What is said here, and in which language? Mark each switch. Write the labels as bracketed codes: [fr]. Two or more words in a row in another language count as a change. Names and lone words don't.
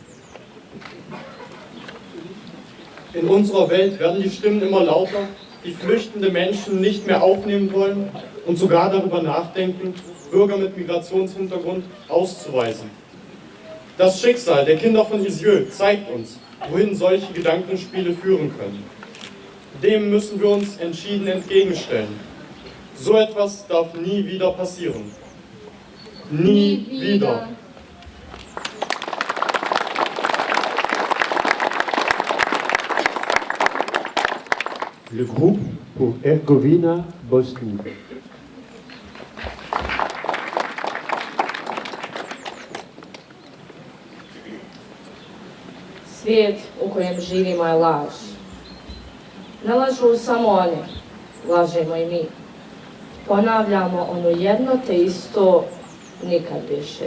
[de] In unserer Welt werden die Stimmen immer lauter, die flüchtende Menschen nicht mehr aufnehmen wollen und sogar darüber nachdenken, Bürger mit Migrationshintergrund auszuweisen. Das Schicksal der Kinder von Isieux zeigt uns, wohin solche Gedankenspiele führen können. Dem müssen wir uns entschieden entgegenstellen. So etwas darf nie wieder passieren. Nie wieder. [fr] Le groupe pour Hergovina, Bosnie. [bs] Svijet u kojem živimo je laž. Ne lažu samo oni, lažemo i mi. Ponavljamo ono jedno te isto nikad više.